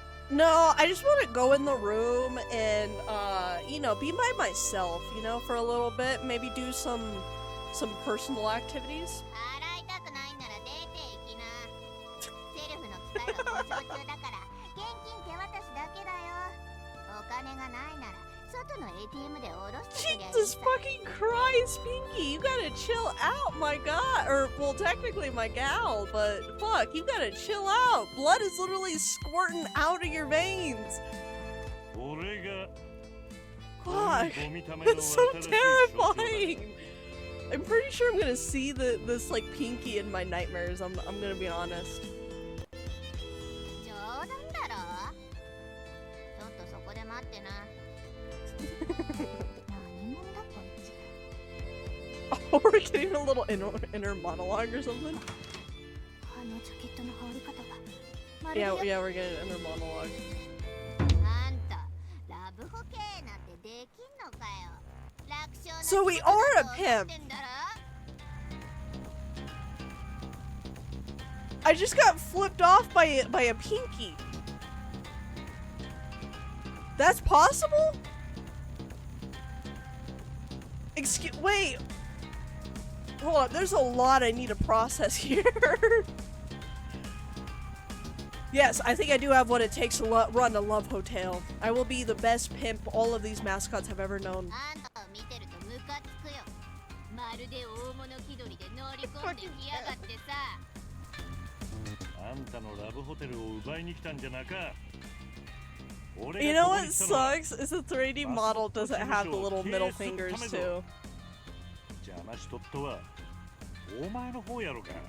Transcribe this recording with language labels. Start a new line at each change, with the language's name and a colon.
English: No, I just want to go in the room and, you know, be by myself, you know, for a little bit. Maybe do some personal activities.
Japanese: 洗いたくないなら出て行きな。セルフの機械は故障中だから現金手渡しだけだよ。お金がないなら外の ATM で下ろしてくれゃいい
English: Jesus
Japanese: さ。
English: fucking Christ, Pinky, you gotta chill out, my god. Or, well, technically my gal, but fuck, you gotta chill out. Blood is literally squirting out of your veins.
Japanese: 俺が
English: Fuck, that's so terrifying. I'm pretty sure I'm gonna see this like Pinky in my nightmares. I'm gonna be honest.
Japanese: 冗談だろ。ちょっとそこで待ってな。何者だこいつ。
English: Oh, we're getting a little inner monologue or something?
Japanese: あのジャケットの羽織り方が。
English: Yeah, we're getting an inner monologue.
Japanese: あんたラブホ系なんてできんのかよ。楽勝な
English: So we are a pimp. I just got flipped off by a Pinky. That's possible? Wait. Hold on, there's a lot I need to process here. Yes, I think I do have what it takes to run a love hotel. I will be the best pimp all of these mascots have ever known.
Japanese: あんたを見てるとムカつくよ。まるで大物気取りで乗り込んできやがってさ。あんたのラブホテルを奪いに来たんじゃなか。
English: You know what sucks is the 3D model doesn't have the little middle fingers too.
Japanese: 邪魔しとっとはお前の方やろか。